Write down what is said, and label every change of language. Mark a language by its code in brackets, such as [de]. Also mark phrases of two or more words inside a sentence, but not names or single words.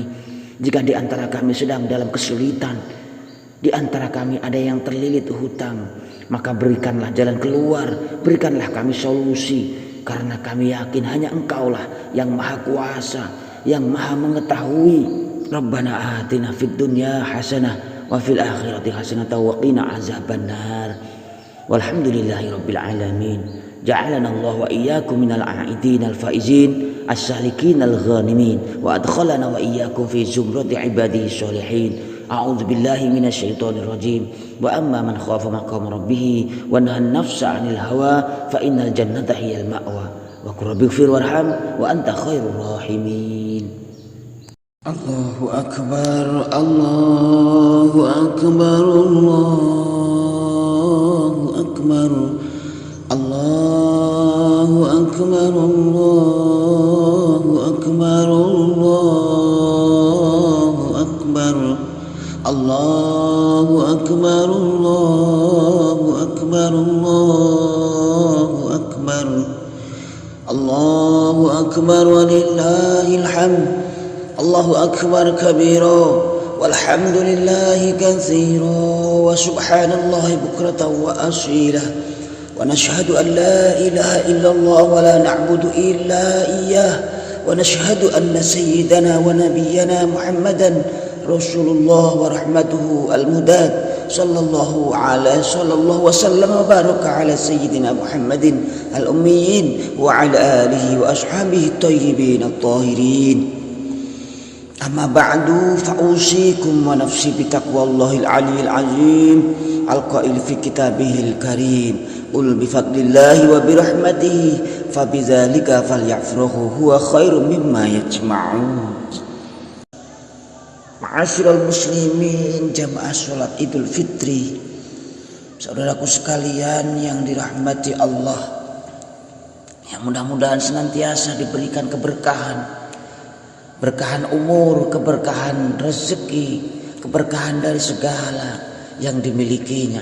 [id] Jika di antara kami sedang dalam kesulitan, di antara kami ada yang terlilit hutang, maka berikanlah jalan keluar, berikanlah kami solusi, karena kami yakin hanya Engkaulah yang maha kuasa, yang maha mengetahui. [ar] ربنا آتنا في الدنيا حسنة وفي الآخرة حسنة وقنا عذاب النار. والحمد لله رب العالمين. جعلنا الله وإياكم من العائدين الفائزين السالكين الغانمين وأدخلنا وإياكم في زمرة عباده الصالحين. أعوذ بالله من الشيطان الرجيم. وأما من خاف مقام ربه ونهى النفس عن الهوى فإن الجنة هي المأوى. وقل رب اغفر وارحم وأنت خير الراحمين. الله أكبر، الله أكبر، الله أكبر, الله أكبر، الله أكبر، الله أكبر، الله أكبر، الله أكبر، الله أكبر، الله أكبر، الله أكبر، الله أكبر ولله الحمد. الله أكبر كبيرا والحمد لله كثيرا وسبحان الله بكرة وأصيلا ونشهد أن لا إله إلا الله ولا نعبد إلا إياه ونشهد أن سيدنا ونبينا محمدا رسول الله ورحمته المداد صلى الله وسلم وبارك على سيدنا محمد الأميين وعلى آله وأصحابه الطيبين الطاهرين. أما بعد فأوصيكم ونفسي بتقوى الله العلي العظيم القائل في كتابه الكريم قل بفضل الله وبرحمته فبذلك فليفرحوا هو خير مما يجمعون. معاشر المسلمين, [id] jamaah salat Idul Fitri, saudaraku sekalian yang dirahmati Allah, yang mudah-mudahan senantiasa diberikan keberkahan, berkahan umur, keberkahan rezeki, keberkahan dari segala yang dimilikinya.